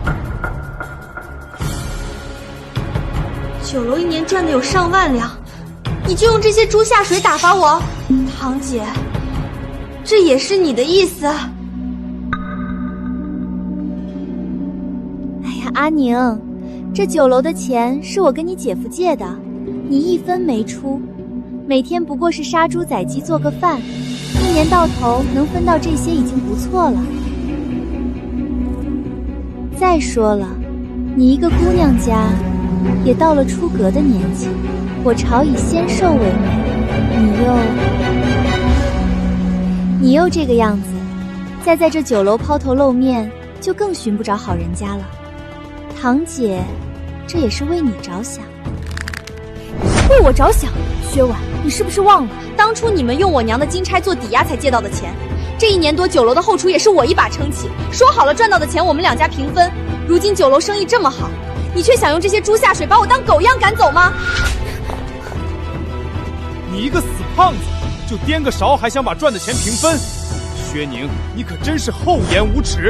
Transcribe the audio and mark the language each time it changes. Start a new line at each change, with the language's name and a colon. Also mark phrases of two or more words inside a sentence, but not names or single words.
Chinese: 酒楼1年賺的有上萬兩，你就用這些豬下水打發我？堂姐，這也是你的意思？哎呀，阿寧，這酒樓的錢是我跟你姐夫借的，你一分沒出，每天不過是殺豬宰雞做個飯，1年到頭能分到這些已經不錯了。再說了，你一個姑娘家也到了出閣的年紀，我朝以纖瘦為美，你又這個樣子，再在這酒樓拋頭露面，就更尋不着好人家了。堂姐，這也是為你着想。為我着想？薛婉，你是不是忘了，當初你們用我娘的金釵做抵押才借到的錢？這1年多酒樓的後廚也是我一把撐起，說好了賺到的錢我們兩家平分。如今酒樓生意這麼好，你卻想用這些豬下水把我當狗一樣趕走嗎？你一個死胖子，就顛個勺還想把賺的錢平分？薛寧，你可真是厚顏無恥！